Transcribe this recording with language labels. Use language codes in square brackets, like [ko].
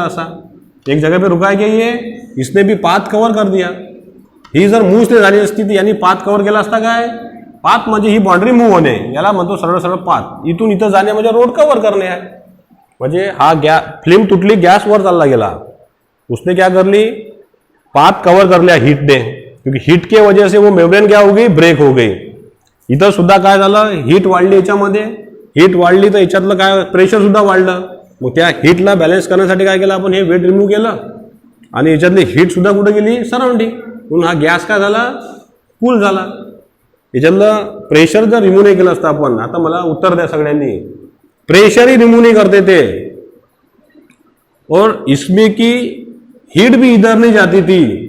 [hi] असा एक जगह पे रुका के ये इसने भी पाथ कव्हर कर दिया. [mr] ही जर मूव्ह नाही झाली असती तर यांनी पाथ कव्हर केला असता. काय पाथ म्हणजे? ही बाउंड्री मूव्ह होणे, याला म्हणतो सरळ सरळ पाथ. इथून इथं जाणे म्हणजे रोड कव्हर करणे आहे. म्हणजे हा फिल्म तुटली, गॅस वर चालला गेला. [hi] उसने क्या कर ली? पाथ कवर कर लिया हीट ने. क्योंकि हीट के वजह से वो मेम्ब्रेन क्या हो गई? ब्रेक हो गई. [mr] इथं सुद्धा काय झालं? हीट वाढली. याच्यामध्ये हीट वाढली तर याच्यातलं काय? प्रेशर सुद्धा वाढलं. मग त्या हीटला बॅलन्स करण्यासाठी काय केलं आपण? हे वेट रिमूव्ह केलं आणि याच्यातली हीट सुद्धा कुठे गेली? सराउंडिंग. म्हणून हा गॅस काय झाला? कूल झाला. याच्यातलं प्रेशर जर रिमूव्ह नाही केलं असतं आपण, आता मला उत्तर द्या सगळ्यांनी, [hi] प्रेशर ही रिमूव्ह नहीं करते थे और इसमें की हीट भी इधर नहीं जाती थी.